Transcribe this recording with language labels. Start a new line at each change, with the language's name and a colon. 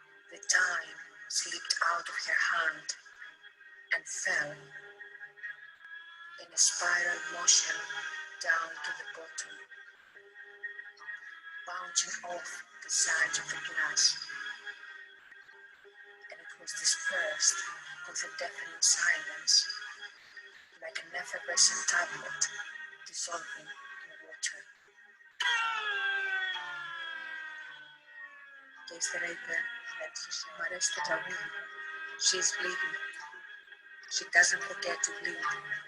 English: The time slipped out of her hand and fell in a spiral motion down to the bottom, bouncing off the sides of the glass. And it was dispersed with a deafening silence, like an effervescent tablet dissolving in water.
Greek: Και ύστερα είπε, μ' αρέσει το τραγούδι.
English: She's bleeding. She doesn't forget to bleed.